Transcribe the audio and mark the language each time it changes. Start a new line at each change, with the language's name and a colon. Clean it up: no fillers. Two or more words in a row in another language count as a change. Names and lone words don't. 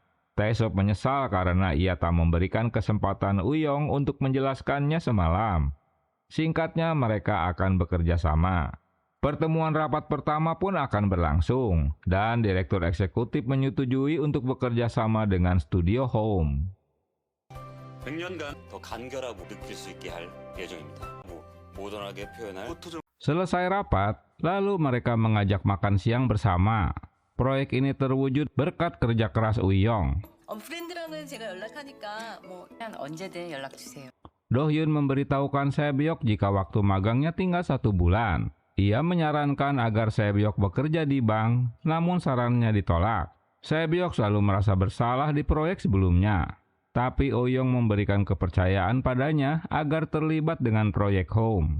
Indonesian: Taesop menyesal karena ia tak memberikan kesempatan Uyong untuk menjelaskannya semalam. Singkatnya, mereka akan bekerja sama. Pertemuan rapat pertama pun akan berlangsung, dan Direktur Eksekutif menyetujui untuk bekerja sama dengan Studio Home.
Korean: 100년간 더 간결하고 느낄 수 있게 할 예정입니다. 모던하게 표현할
Indonesian: Selesai rapat, lalu mereka mengajak makan siang bersama. Proyek ini terwujud berkat kerja keras Uyong.
Korean: 프렌드랑은 제가 연락하니까 그냥 언제든 연락 주세요.
Indonesian: Dohyun memberitahukan Sae-byok jika waktu magangnya tinggal 1 bulan. Ia menyarankan agar Sae-byok bekerja di bank, namun sarannya ditolak. Sae-byok selalu merasa bersalah di proyek sebelumnya. Tapi Uyong memberikan kepercayaan padanya agar terlibat dengan proyek Home.